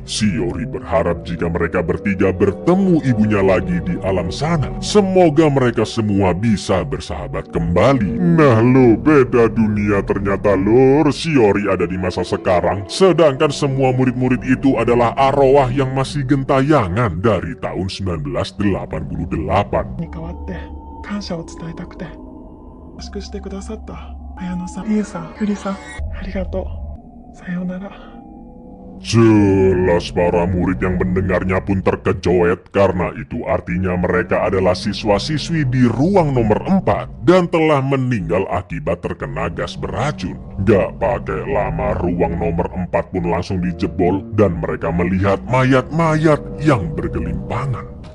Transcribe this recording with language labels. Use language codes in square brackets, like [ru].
[id] Shiori berharap jika mereka bertiga bertemu ibunya lagi di alam sana, semoga mereka semua bisa bersahabat kembali. Nah lo, beda dunia ternyata lor. Shiori ada di masa sekarang, sedangkan semua murid-murid itu adalah arwah yang masih gentayangan dari tahun 1988. [ja] に代わって感謝を伝えたくて、優しくしてくださった綾乃さん、ゆうさん、ゆりさん、ありがとう。さようなら。 [id] Jelas para murid yang mendengarnya pun terkejoet karena itu artinya mereka adalah siswa-siswi di ruang nomor 4 dan telah meninggal akibat terkena gas beracun. Gak pakai lama ruang nomor 4 pun langsung dijebol dan mereka melihat mayat-mayat yang bergelimpangan.